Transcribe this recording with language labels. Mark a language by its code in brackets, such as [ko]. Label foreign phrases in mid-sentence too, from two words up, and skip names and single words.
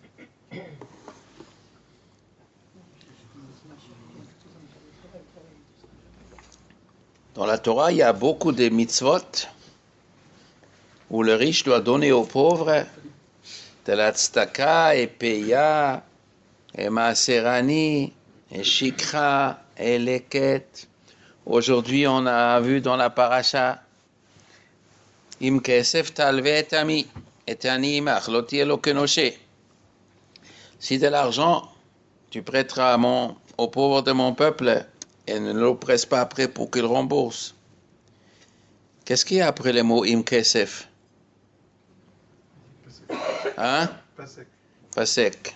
[fr] Dans la Torah, il y a beaucoup de mitzvot où le riche doit donner aux pauvres de la tzedaka et peya et maaserani et shikra et leket. Aujourd'hui, on a vu dans la paracha [he] אם כסף תלוה את עמי את עני עמך לא תהיה לו כנשה. [fr] Si de l'argent tu prêteras aux pauvres de mon peuple et ne le presse pas après pour qu'il rembourse. Qu'est-ce qu'il y a après le mot [he] אם כסף? [fr] Hein? Pas sec.